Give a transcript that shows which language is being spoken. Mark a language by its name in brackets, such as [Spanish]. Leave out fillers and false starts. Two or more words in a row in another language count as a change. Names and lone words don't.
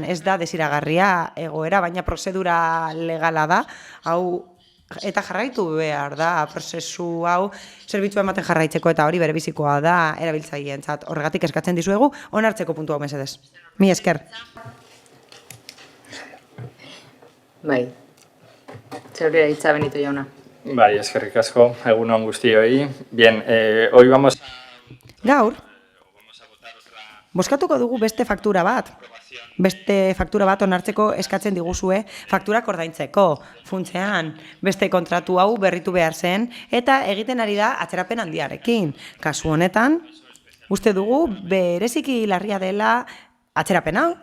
[Basque] Ez da desiragarria egoera, baina prozedura legala da, hau eta jarraitu behar da, prozesu hau zerbitzua ematen jarraitzeko, eta hori berebizikoa da erabiltzaileentzat. Horregatik eskatzen dizuegu, onartzeko puntu hau mesedez. Mi esker. Bai, zeure hitza Benito jauna. Bai, eskerrik asko, egun on guztioi. [Spanish] Bien, hoy vamos [Basque] Gaur, bozkatuko dugu beste faktura bat onartzeko eskatzen diguzue, fakturak ordaintzeko, funtsean, beste kontratu hau berritu behar zen, eta egiten ari da atzerapen handiarekin. Kasu honetan, uste dugu bereziki larria dela atzerapen hau.